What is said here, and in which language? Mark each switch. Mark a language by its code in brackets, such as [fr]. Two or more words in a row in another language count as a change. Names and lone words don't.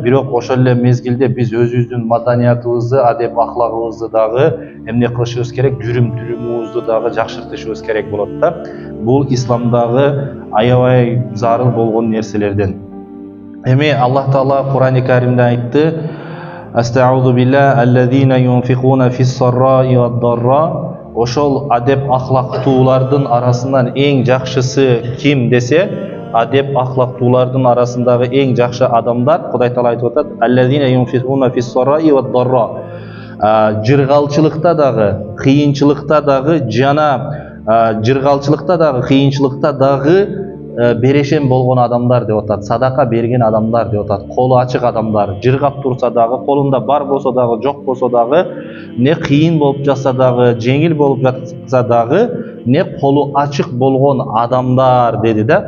[ky] Бирок ошол эле мезгилде биз өзүбүздүн маданиятыбызды, адеп, ахлагыбызды дагы эмне кылышыбыз керек, жүрүм-турумубузду дагы жакшыртышыбыз керек болот да. Бул исламдагы аябай зарыл болгон нерселерден. Эми Аллах Таала Кур'ан-ы Каримде айтты: [ar] أعوذ بالله الذين ينفقون في السراء والضراء. [ky] Ошол адеп, ахлактуулардын арасынан эң жакшысы ким десе, адеп, ахлактуулардын арасындагы эң жакшы адамдар, Кудай Таала айтып атат: [ar] الذين ينفقون في السراء والضراء. [ky] Жыргалчылыкта дагы, кыйынчылыкта дагы, жана жыргалчылыкта дагы, кыйынчылыкта дагы берешен болгон адамдар деп атат, садака берген адамдар деп атат, колу ачык адамдар. Жыргап турса дагы, колунда бар болсо дагы, жок болсо дагы, не кыйын болуп жатса дагы, жеңил болуп жатса дагы, не колу ачык болгон адамдар деди да.